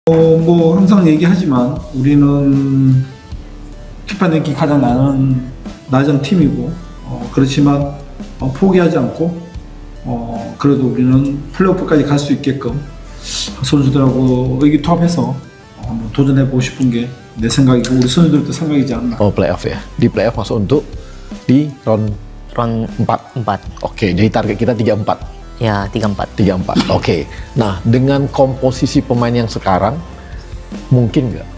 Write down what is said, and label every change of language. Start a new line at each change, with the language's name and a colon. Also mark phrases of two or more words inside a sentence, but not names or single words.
Korean: 뭐 항상 얘기하지만 우리는 피파 랭킹 가장 낮은 팀이고 그렇지만 포기하지 않고 그래도 우리는 플레이오프까지 갈 수 있게끔 선수들하고 의기투합해서 한번 도전해 보고 싶은 게 내 생각이고 우리 선수들도 생각이지 않나.
Indonesian: Playoff ya. Di playoff masuk untuk di round 4. Oke, jadi target kita 3-4. Ya, 3-4. 3-4. Oke. Nah, dengan komposisi pemain yang sekarang mungkin nggak?